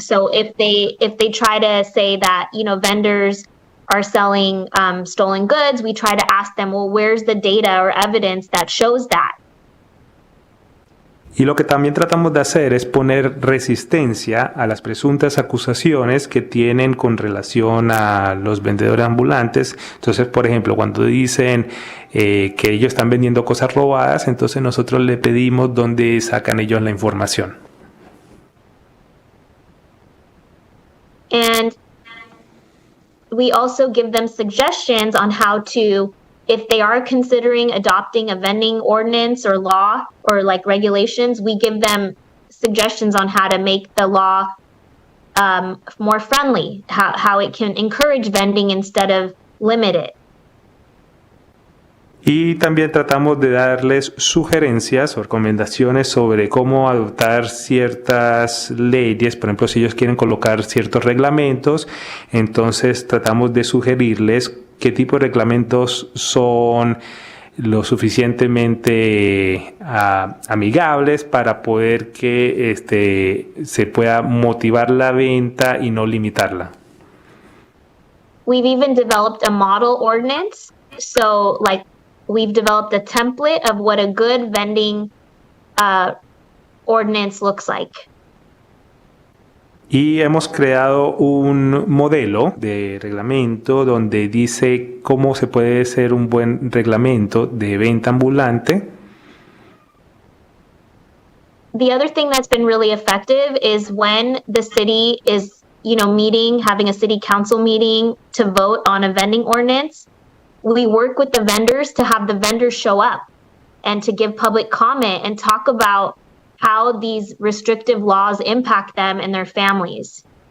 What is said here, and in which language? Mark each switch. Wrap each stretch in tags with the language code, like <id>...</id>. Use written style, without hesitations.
<en>So if they try to say that, vendors are selling stolen goods, we try to ask them, well, where's the data or evidence that shows that?</en> <es>Y lo que también tratamos de hacer es poner resistencia a las presuntas acusaciones que tienen con relación a los vendedores ambulantes. Entonces, por ejemplo, cuando dicen que ellos están vendiendo cosas robadas, entonces nosotros le pedimos dónde sacan ellos la información.</es> <en>And we also give them suggestions on how to, if they are considering adopting a vending ordinance or law or like regulations, we give them suggestions on how to make the law more friendly, how it can encourage vending instead of limit it.</en> <es>Y también tratamos de darles sugerencias o recomendaciones sobre cómo adoptar ciertas leyes. Por ejemplo, si ellos quieren colocar ciertos reglamentos, entonces tratamos de sugerirles qué tipo de reglamentos son lo suficientemente amigables para poder que se pueda motivar la venta y no limitarla.</es> <en>We've even developed a model ordinance. So like we've developed a template of what a good vending ordinance looks like.</en> <es>Y hemos creado un modelo de reglamento donde dice cómo se puede hacer un buen reglamento de venta ambulante.</es> <en>The other thing that's been really effective is when the city is, having a city council meeting to vote on a vending ordinance, we work with the vendors to have the vendors show up and to give public comment and talk about how these restrictive laws impact them and their families.</en>